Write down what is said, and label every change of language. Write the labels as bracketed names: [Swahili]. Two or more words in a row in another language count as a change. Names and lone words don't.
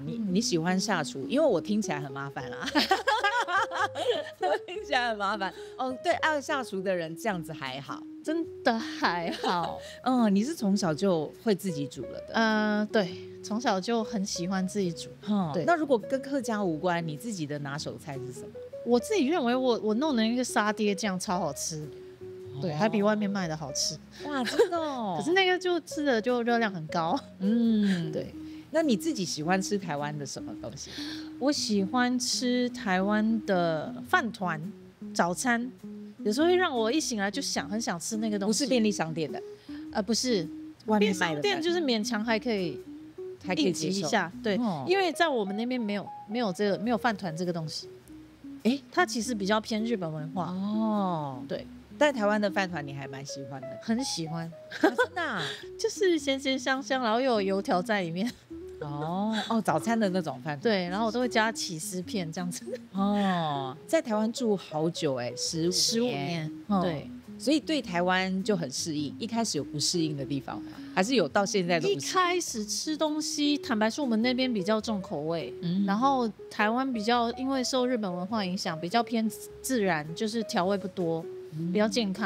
[Chinese] 你喜歡下廚，因為我聽起來很麻煩啦。聽起來很麻煩。對，愛下廚的人這樣子還好，真的還好。你是從小就會自己煮了的？對，從小就很喜歡自己煮。對，那如果跟客家無關，你自己的拿手菜是什麼？我自己認為我弄的那個沙爹醬超好吃。對，還比外面賣的好吃。哇，真的哦！可是那個就吃的就熱量很高。對。那你自己喜歡吃台灣的什麼東西？我喜歡吃台灣的飯糰早餐，有時候會讓我一醒來就很想吃那個東西。不是便利商店的？不是，外面賣的。便利商店就是勉強還可以應急一下。對，因為在我們那邊沒有飯糰這個東西。它其實比較偏日本文化。對。但台灣的飯糰你還蠻喜歡的？很喜歡。真的啊？就是鹹鹹香香，然後又有油條在裡面。早餐的那種飯糰。對，然後我都會加起司片這樣子。在台灣住好久，15年。對。所以对台湾就很适应。一开始有不适应的地方吗？还是有到现在都不适应？一开始吃东西，坦白说，我们那边比较重口味，然后台湾比较因为受日本文化影响，比较偏自然，就是调味不多，比较健康。